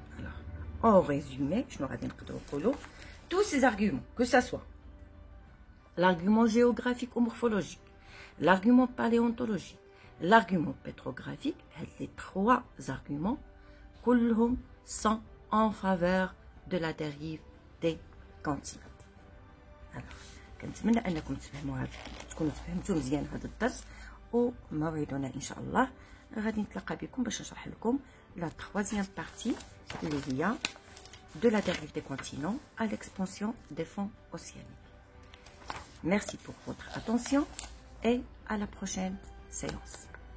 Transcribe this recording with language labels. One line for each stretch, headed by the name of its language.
French: Alors, en résumé, je me rappelle que tous ces arguments, que ce soit l'argument géographique ou morphologique, l'argument paléontologique, l'argument pétrographique, les trois arguments, كلهم sont en faveur de la dérive des continents.
Arabic: Alors, كنتمنى انكم تكونوا فهمتوا مزيان هذا الدرس، وموعدنا ان شاء الله غادي نتلاقى بكم باش نشرح لكم
French: la troisième partie
Arabic: اللي هي
French: de la dérive des continents à l'expansion des fonds océaniques. Merci pour votre attention et à la prochaine séance.